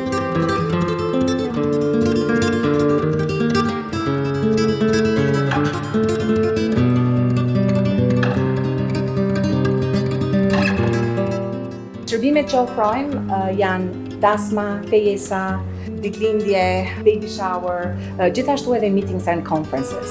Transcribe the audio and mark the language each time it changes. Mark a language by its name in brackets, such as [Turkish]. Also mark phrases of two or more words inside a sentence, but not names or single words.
[Albanian] Shërbimet që ofrojmë janë dasma, fejesa, ditëlindje, [English] baby shower, [Albanian] gjithashtu edhe [English] meetings and conferences.